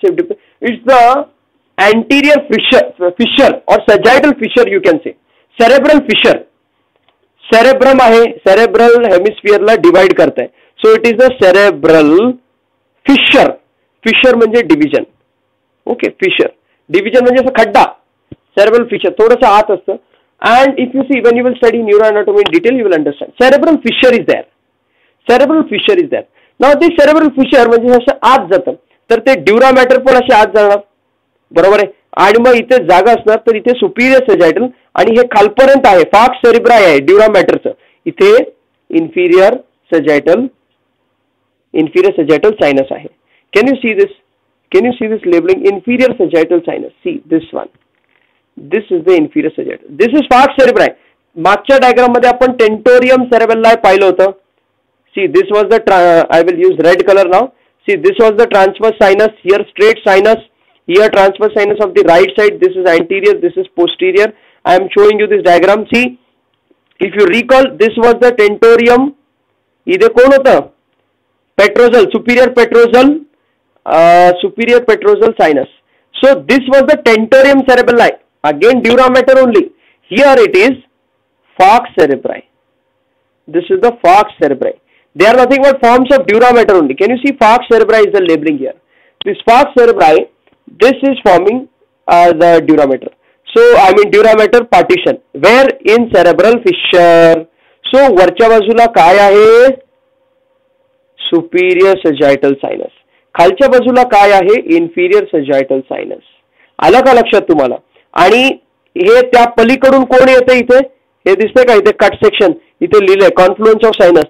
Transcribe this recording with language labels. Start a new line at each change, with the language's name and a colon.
English: It's the anterior fissure or sagittal fissure. You can say cerebral fissure. Cerebrum आहे, cerebral hemisphere ला divide
Hindi: करते हैं.
English: So it is the cerebral fissure. Fissure म्हणजे division. Okay, fissure.
Marathi: Division म्हणजे असं खड्डा. Cerebral fissure थोडंसं आत असतं.
English: And if you see, when you will study neuroanatomy in detail, you will understand. Cerebral fissure is there. Cerebral fissure is there. Now this cerebral fissure
Marathi: म्हणजे असं आत जातं. तर ते ड्युरा मॅटर पण असे आत जाणार. बरोबर आहे. आणि मग इथे जागा असणार, तर इथे सुपिरियर सजायटल आणि हे खालपर्यंत आहे, फाक्स सेरिब्राय आहे ड्युरा मॅटरचं. इथे इन्फिरियर सजायटल सायनस आहे.
English: Can you see this? Can you see this labeling? Inferior sagittal sinus. See this one. This is the inferior sagittal. This is falx cerebri.
Marathi: मागच्या डायग्राम मध्ये आपण टेंटोरियम सेरेबेल्लाय पाहिलं होतं.
English: See, this was the I will use red color now. See, this was the transverse sinus. Here straight sinus. Here transverse sinus of the right side. This is anterior. This is posterior. I am showing you this diagram. See, if you recall, this was the tentorium.
Hindi: इधे कौन होता?
English: Petrosal, superior petrosal sinus. So this was the tentorium cerebelli. Again dura mater only. Here it is falx cerebri. This is the falx cerebri. They are nothing but forms of dura mater only. Can you see falx cerebri is the labeling here? This falx cerebri, this is forming the dura mater. So I mean dura mater partition. Where in cerebral fissure.
Marathi: So वरच्या बाजूला काय आहे? Superior सजायटल sinus. खालच्या बाजूला काय आहे? Inferior सजायटल sinus. आलं का लक्षात तुम्हाला? आणि हे त्या पलीकडून कोण येते इथे? हे दिसतंय का इथे कट सेक्शन इथे लिहिलंय कॉन्फ्लुएन्स ऑफ सायनस.